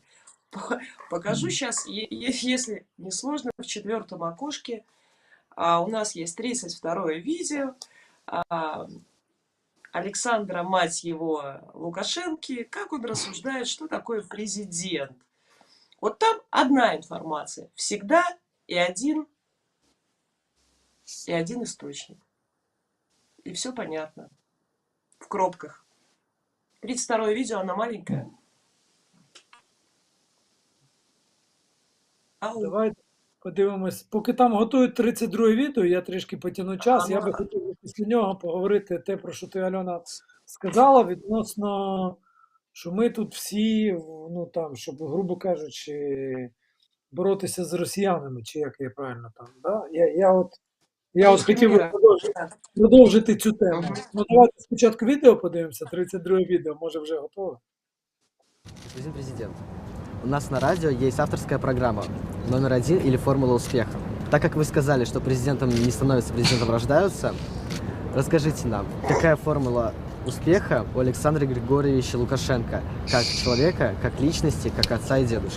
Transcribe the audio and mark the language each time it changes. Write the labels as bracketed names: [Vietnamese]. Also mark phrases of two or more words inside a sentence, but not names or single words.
[Russian] Покажу сейчас, если не сложно, в 4-м окошке у нас есть 32-е видео Александра, мать его, Лукашенко, как он рассуждает, что такое президент. Вот там одна информация. Всегда и один источник. И все понятно. [Ukrainian] В кропках. [Russian] 32-е видео, она маленькая. Ау. [Ukrainian] Давайте подивимось. Поки там готують 32-е відео, я трішки потягну час. Я би хотів після нього поговорити те, про що ти, Альона, сказала, відносно, що ми тут всі, ну там, щоб, грубо кажучи, боротися з росіянами, чи як я правильно там, да? Я от хотів би продовжити цю тему. Ну, давайте спочатку відео подивимося, 32-е відео, може вже готове. [Russian] Господин президент, у нас на радио есть авторская программа номер 1 или формула успеха. Так как вы сказали, что президентом не становятся, президентом рождаются, расскажите нам, какая формула успеха у Александра Григорьевича Лукашенко, как человека, как личности, как отца и дедушки?